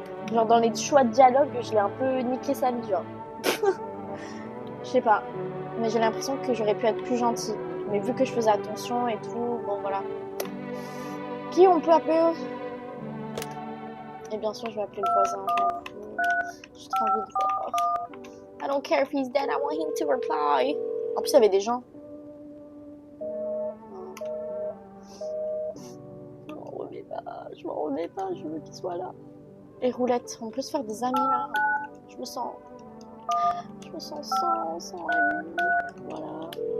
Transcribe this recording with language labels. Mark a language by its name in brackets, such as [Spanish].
[French] genre dans les choix de dialogue, je l'ai un peu niqué sa vie, genre. Je sais pas. Mais j'ai l'impression que j'aurais pu être plus gentille. Mais vu que je faisais attention et tout, bon voilà. Qui on peut appeler? Et bien sûr, je vais appeler le voisin. J'ai trop envie de voir. [English] I don't care if he's dead, I want him to reply. [French] En plus, il y avait des gens. Je m'en remets pas, je veux qu'il soit là. Et Roulette, on peut se faire des amis là. Je me sens sans amis. Voilà.